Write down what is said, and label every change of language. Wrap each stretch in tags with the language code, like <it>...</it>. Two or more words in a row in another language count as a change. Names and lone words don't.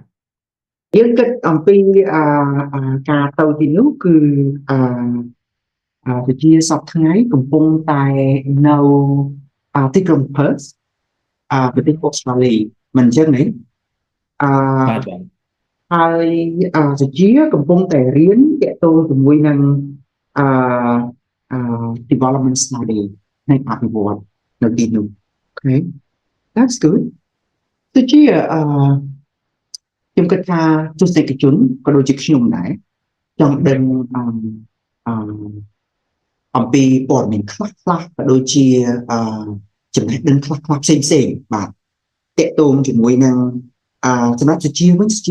<km>យើងគិតអំពីការទៅទីនោះគឺវិជាសប្តាហ៍ថ្ងៃកំពុងតែនៅទីក្រុង Perth ប្រទេសអូស្ត្រាលីមិនអញ្ចឹងទេ បាទ ហើយវិជាកំពុងតែរៀនទាក់ទងជាមួយនឹង</km> <en>development study</en> <km>នៃអភិវឌ្ឍនៅទីនោះ</km> <en>Okay that's good</en> <km>វិជាខ្ញុំគិតថាទស្សនិកជនក៏ដូចជាខ្ញុំដែរចង់ដឹង អំពីព័ត៌មានខ្លះក៏ដូចជាចំណេះដឹងខ្លះផ្សេងបាទតកតងជាមួយនឹងសម្រាប់សុជាវិញសុជា</km>